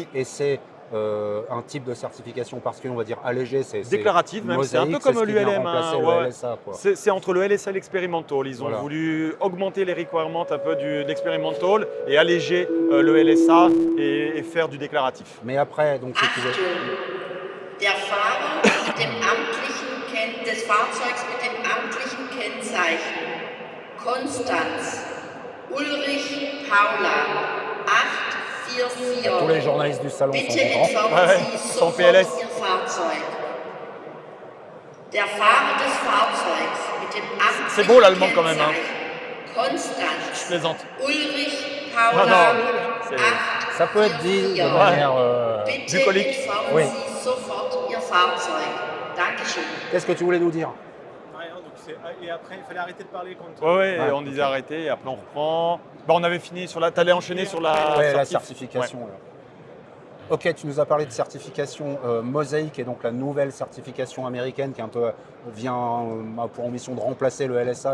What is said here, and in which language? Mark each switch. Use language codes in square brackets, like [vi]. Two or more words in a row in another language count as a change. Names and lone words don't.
[fr] Et c'est un type de certification particulier, on va dire allégé. Déclarative même, c'est un peu comme l'ULM. Le LSA, quoi. C'est entre le LSA et l'expérimental. Ils ont voulu augmenter les requirements un peu de l'expérimental et alléger le LSA et faire du déclaratif. Mais après, donc si tu veux... [de] Der Fahrer des Fahrzeugs mit dem amtlichen Kennzeichen Konstanz Ulrich Paula 844. [fr] Tous les journalistes du salon [de] Bitte [fr] sont contents. [de] entsorgen Sie [fr] Son [de] sofort [fr] PLS. [de] Ihr Fahrzeug. Der Fahrer des Fahrzeugs mit dem amtlichen [fr] C'est beau l'allemand quand même, hein. [de] Kennzeichen Konstanz [fr] Je plaisante. [de] Ulrich [fr] Non, [de] Paula [fr] non, c'est- Ça peut être dit de manière... [de] Bitte [fr] bucolique. [de] entsorgen [fr] Oui. [de] Sie sofort Ihr Fahrzeug. Dankeschön. [fr] Qu'est-ce que tu voulais nous dire? Rien, donc et après, il fallait arrêter de parler quand Ouais, Ouais, on disait arrêter et après on reprend. On avait fini sur la. T'allais enchaîner sur la. Ouais, la certif. certification. là. Ok, tu nous as parlé de certification Mosaïque et donc la nouvelle certification américaine qui un peu vient pour ambition de remplacer le LSA.